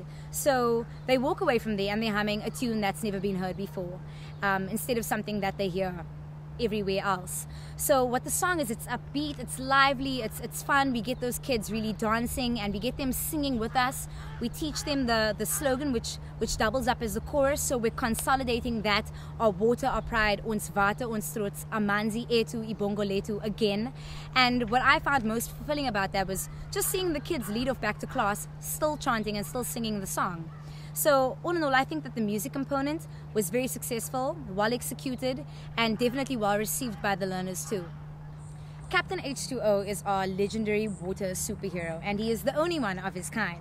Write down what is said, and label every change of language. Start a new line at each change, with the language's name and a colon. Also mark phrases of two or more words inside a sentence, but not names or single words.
English: So they walk away from there and they're humming a tune that's never been heard before, instead of something that they hear everywhere else. So what the song is, it's upbeat, it's lively, it's fun. We get those kids really dancing and we get them singing with us. We teach them the slogan which doubles up as the chorus, so we're consolidating that: our water, our pride,
Afrikaans: ons water, ons trots,
Xhosa: amanzi etu, ibongo letu,
English: again. And what I found most fulfilling about that was just seeing the kids lead off back to class, still chanting and still singing the song. So all in all, I think that the music component was very successful, well executed, and definitely well received by the learners too. Captain H2O is our legendary water superhero, and he is the only one of his kind.